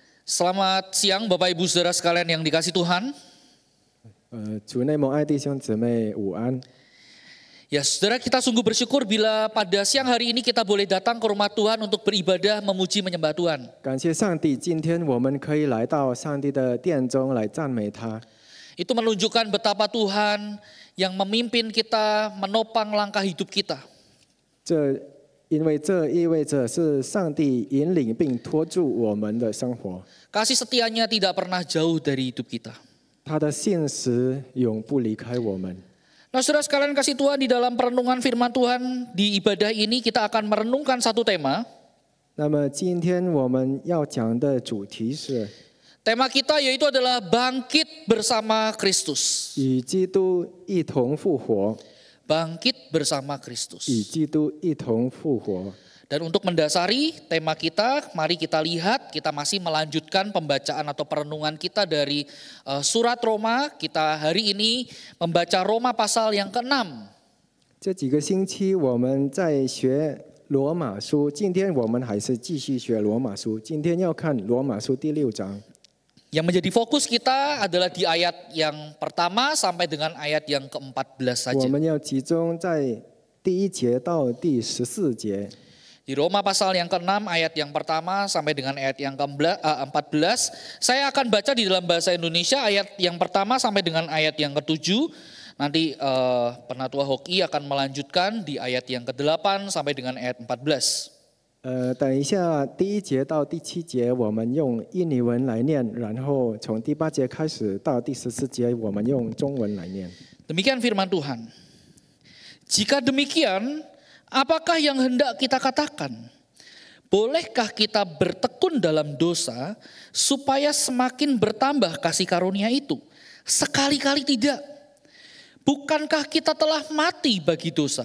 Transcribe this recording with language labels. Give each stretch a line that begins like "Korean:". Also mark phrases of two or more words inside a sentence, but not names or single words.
Indonesian: Selamat siang Bapak Ibu Saudara sekalian yang dikasih Tuhan.
Chinese: 主内蒙爱弟兄姊妹午安。
Indonesian: Ya saudara, kita sungguh bersyukur bila pada siang hari ini kita boleh datang ke rumah Tuhan untuk beribadah, memuji, menyembah Tuhan.
Chinese: 感谢上帝，今天我们可以来到上帝的殿中来赞美他。
Indonesian: Itu menunjukkan betapa Tuhan yang memimpin kita, menopang langkah hidup kita.
Chinese: 因为这意味着是上帝引领并托住我们的生活，
Indonesian: Kasih setianya tidak pernah jauh dari hidup kita.
Chinese: 他的信实永不离开我们。
Indonesian: Nah saudara sekalian kasih Tuhan, di dalam perenungan firman Tuhan di ibadah ini kita akan merenungkan satu tema.
Chinese: 那么今天我们要讲的主题是
Indonesian: Tema kita yaitu adalah bangkit bersama Kristus.
Chinese: 与基督一同复活，
Indonesian: Bangkit bersama Kristus.
Chinese: 与基督一同复活。
Indonesian: Dan untuk mendasari tema kita, mari kita lihat, kita masih melanjutkan pembacaan atau perenungan kita dari surat Roma. Kita hari ini membaca Roma pasal yang ke-6.
Chinese: 这几个星期我们在学罗马书，今天我们还是继续学罗马书。今天要看罗马书第6章。
Indonesian: Yang menjadi fokus kita adalah di ayat yang pertama sampai dengan ayat yang ke-14 saja.
Chinese: 我们要集中在第1节到第14节。
Indonesian: Di Roma pasal yang ke-6 ayat yang pertama sampai dengan ayat yang ke-14. Saya akan baca di dalam bahasa Indonesia ayat yang pertama sampai dengan ayat yang ke-7. Nanti Penatua Hoki akan melanjutkan di ayat yang ke-8 sampai dengan ayat 14.
Chinese: 等一下，第1节到第7节我们用印尼文来念，然后从第8节开始到第14节我们用中文来念。
Indonesian: Demikian firman Tuhan. Jika demikian, apakah yang hendak kita katakan? Bolehkah kita bertekun dalam dosa supaya semakin bertambah kasih karunia itu? Sekali-kali tidak. Bukankah kita telah mati bagi dosa?